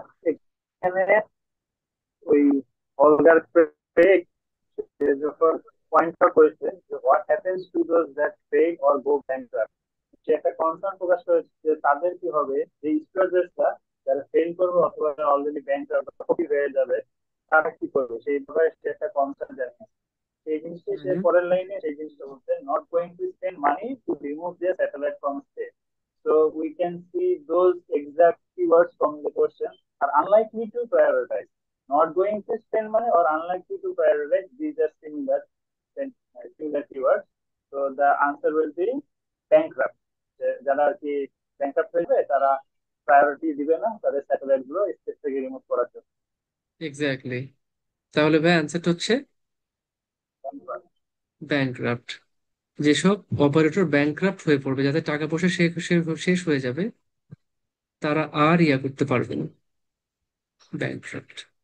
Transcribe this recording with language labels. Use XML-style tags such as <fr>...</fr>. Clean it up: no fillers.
<bn>এখানে ওই অলগার ক্রেগ যখন পয়েন্ট আউট করেছে যে</bn> <en>what happens to those that fail or go bankrupt,</en> <bn>সে একটা কনসার্ন প্রকাশ করেছে যে তাদের কি হবে, যে স্টুডেন্টরা যারা ফেল করবে অথবা অলরেডি ব্যাংকরাপ্ট হয়ে যাবে, তারা কি করবে সেই ব্যাপারে সে একটা কনসার্ন জানিয়েছে। সেই জিনিসটা সে হুম। পরের লাইনে সেই জিনিসটা বলছে,</bn> <en>Not going to spend money to remove the satellite from space. So we can see those exact keywords from the question are unlikely to prioritize. Not going to spend money or unlikely to prioritize, these are similar keywords. So the answer will be bankrupt.</en> <bn>যারা আর কি bankrupt হয়ে তারা priority দিবে না তাদের satellite গুলো space থেকে remove করার জন্য। এক্স্যাক্টলি। তাহলে ভাই অ্যান্সারটা হচ্ছে ব্যাংক্রাফট। যেসব অপারেটর ব্যাংক্রাফট হয়ে পড়বে, যাদের টাকা পয়সা শেষ হয়ে যাবে, তারা আর ইয়া করতে পারবে না। ব্যাংক্রাফট।</bn>